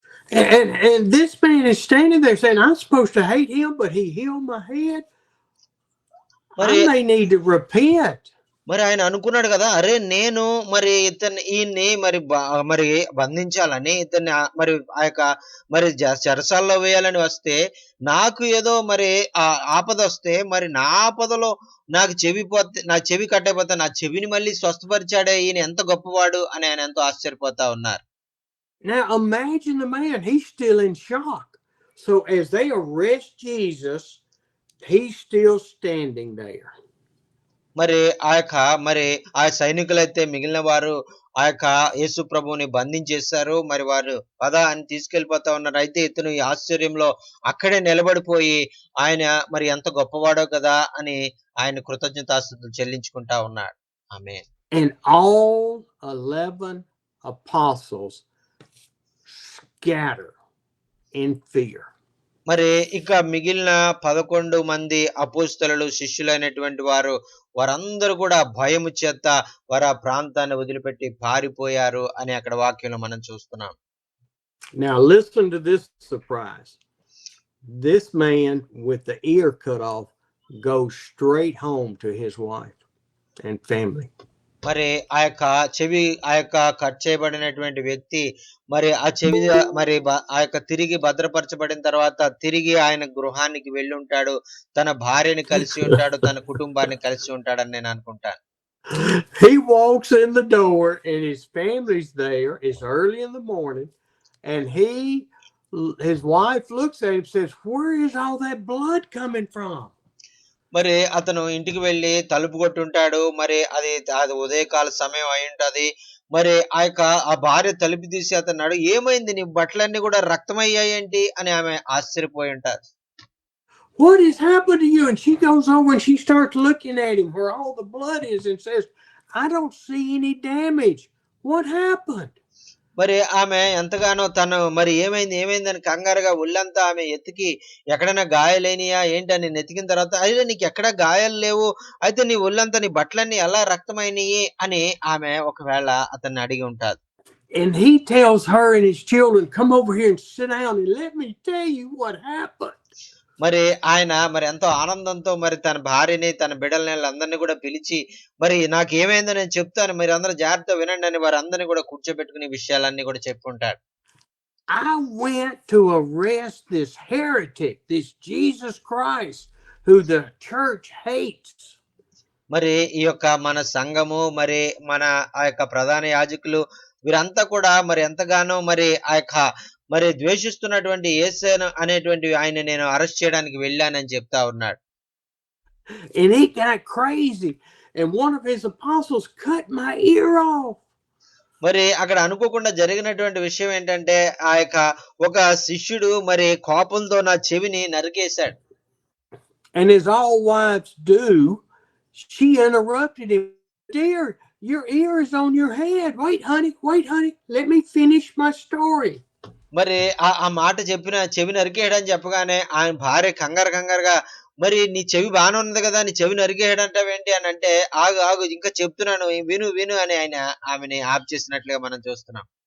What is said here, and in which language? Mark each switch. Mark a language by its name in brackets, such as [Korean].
[English] And this man is standing there saying, I'm supposed to hate him, but he healed my head. I may need to repent. [Telugu] మరి ఆయన అనుకున్నాడు కదా, అరే నేను మరి ఈయన్ని మరి బంధించాలని ఇతన్ని మరి ఆ యొక్క మరి చెరసాల్లో వేయాలని వస్తే నాకు ఏదో మరి ఆపద వస్తే మరి నా ఆపదలో నా చెవి కట్టయిపోతే నా చెవిని మళ్ళీ స్వస్థపరిచాడే, ఈయన ఎంత గొప్పవాడు అని ఆయన ఎంతో ఆశ్చర్యపోతా ఉన్నారు. [English] Now imagine the man, he's still in shock. So as they arrest Jesus, he's still standing there. [Telugu] మరి ఆ సైనికులైతే మిగిలిన వారు ఆ యొక్క యేసు ప్రభువుని బంధించేశారు. మరి వారు పద అని తీసుకెళ్లిపోతా ఉన్నారు. అయితే ఇతను ఈ ఆశ్చర్యంలో అక్కడే నిలబడిపోయి ఆయన మరి ఎంత గొప్పవాడో కదా అని ఆయన కృతజ్ఞతాస్తుతులు చెల్లించుకుంటా ఉన్నాడు. ఆమేన్. [English] And all 11 apostles scatter in fear. [Telugu] మరి ఇక మిగిలిన 11 మంది అపోస్తలులు శిష్యులైనటువంటి వారందరూ కూడా భయము చేత వారు ఆ ప్రాంతాన్ని వదిలిపెట్టి పారిపోయారు అని అక్కడ వాక్యంలో మనం చూస్తున్నాం. [English] Now listen to this surprise. This man with the ear cut off goes straight home to his wife and family. [Telugu] మరి ఆ యొక్క కట్ చేయబడినటువంటి వ్యక్తి మరి ఆ చెవి మరి ఆ యొక్క తిరిగి భద్రపరచబడిన తర్వాత తిరిగి ఆయన గృహానికి వెళ్ళి ఉంటాడు, తన భార్యని కలిసి ఉంటాడు, తన కుటుంబాన్ని కలిసి ఉంటాడని నేను అనుకుంటాను. [English] He walks in the door and his family's there. It's early in the morning and his wife looks at him and says, where is all that blood coming from? [Telugu] మరి అతను ఇంటికి వెళ్ళి తలుపు కొట్టుంటాడు. మరి అది ఉదయకాల సమయం అయి ఉంటది. మరి ఆ భార్య తలుపు తీసి అతన్నాడు, ఏమైంది నీ బట్టలన్నీ కూడా రక్తమయ్యాయేంటి అని ఆమె ఆశ్చర్యపోయి ఉంటారు. [English] What has happened to you? And she goes over and she starts looking at him where all the blood is and says, I don't see any damage. What happened? [Telugu] మరి ఆమె ఎంతగానో తను మరి ఏమైందని కంగారుగా ఒళ్ళంతా ఆమె ఎతికి ఎక్కడైనా గాయాలైనయా ఏంటని నెతికిన తర్వాత అయితే నీకు ఎక్కడ గాయాలు లేవు, అయితే నీ ఒళ్ళంతా నీ బట్టలన్నీ ఎలా రక్తమైనయి అని ఆమె ఒకవేళ అతన్ని అడిగి ఉంటారు. [English] And he tells her and his children, come over here and sit down and let me tell you what happened. [Telugu] మరి ఆయన మరి ఎంతో ఆనందంతో మరి తన భార్యని తన బిడ్డలని అందరినీ కూడా పిలిచి మరి నాకు ఏమైందో నేను చెప్తాను, మీరు అందరూ జాగ్రత్తగా వినండి అని వారు అందరినీ కూడా కూర్చోబెట్టుకునే విషయాలన్నీ కూడా చెప్పుకుంటాడు. [English] I went to arrest this heretic, this Jesus Christ, who the church hates. [Telugu] మరి ఈ యొక్క మన సంఘము మరి మన ఆ యొక్క ప్రధాన యాజకులు వీరంతా కూడా మరి ఎంతగానో మరి ఆ యొక్క మరి ద్వేషిస్తున్నటువంటి యేసు అనేటువంటి ఆయన నేను అరెస్ట్ చేయడానికి వెళ్ళానని చెప్తా ఉన్నాడు. [English] And he got crazy and one of his apostles cut my ear off. [Telugu] మరి అక్కడ అనుకోకుండా జరిగినటువంటి విషయం ఏంటంటే ఆ యొక్క ఒక శిష్యుడు మరి కోపంతో నా చెవిని నరికేశాడు. [English] And as all wives do, she interrupted him. Dear, your ear is on your head. Wait, honey, let me finish my story. [Telugu] మరి ఆ మాట చెవి నరికేయడని చెప్పగానే ఆయన భార్య కంగారుగా మరి నీ చెవి బాగానే ఉంది కదా, నీ చెవి నరికేయడంటావేంటి అని అంటే ఆగు ఇంకా చెప్తున్నాను విను అని ఆయన ఆమెని ఆప్ చేసినట్లుగా మనం చూస్తున్నాం.